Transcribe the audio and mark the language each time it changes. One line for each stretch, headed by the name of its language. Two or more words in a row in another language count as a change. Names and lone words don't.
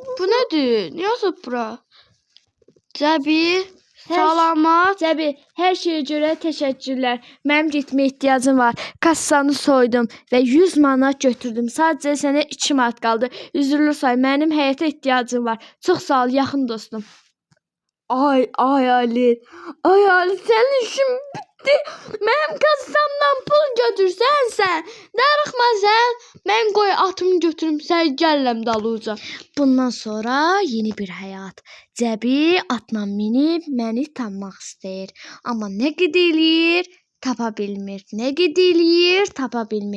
Turkish: Bu nedir? Ne yazıp bura? Cəbi, salamat.
Azerbaijani: Cəbi, hər şeyə görə təşəkkürlər. Mənim getməyə ehtiyacım var. Kassanı soydum və 100 manat götürdüm. Sadəcə sənə 2 manat qaldı. Üzrlü say, mənim həyata ehtiyacım var. Çox sağ ol, yaxın dostum.
Turkish: Ay Ali. Ay Ali, senin işin bitti. Benim kassamdan
Azerbaijani: pul götürsən sən. Darıxma sən. Mən qoy atımı götürüm, sən gəlləm dalıca. Bundan sonra yeni bir həyat. Cəbi atla minib məni tanımaq istəyir. Amma nə qədər eləyir? Tapa bilmir. Nə qədər eləyir? Tapa bilmir.